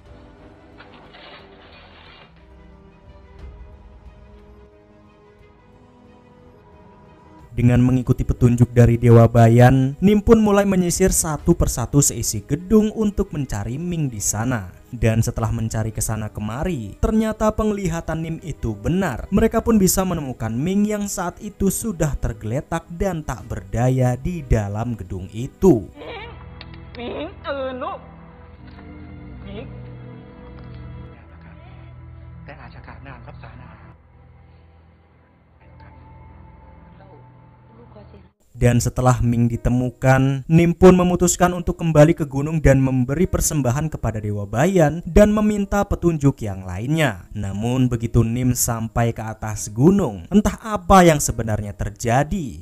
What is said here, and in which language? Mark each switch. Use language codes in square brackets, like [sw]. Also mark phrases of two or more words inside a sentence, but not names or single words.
[id] Dengan mengikuti petunjuk dari Dewa Bayan, Nim pun mulai menyisir satu persatu seisi gedung untuk mencari Ming di sana. Dan setelah mencari kesana kemari, ternyata penglihatan Nim itu benar. Mereka pun bisa menemukan Ming yang saat itu sudah tergeletak dan tak berdaya di dalam gedung itu. [en] Ming, look. Ming. [th] แต่อาจจะขาดน้ำรักษาน้ำ [id] Dan setelah Ming ditemukan, Nim pun memutuskan untuk kembali ke gunung dan memberi persembahan kepada Dewa Bayan dan meminta petunjuk yang lainnya. Namun begitu Nim sampai ke atas gunung, entah apa yang sebenarnya terjadi.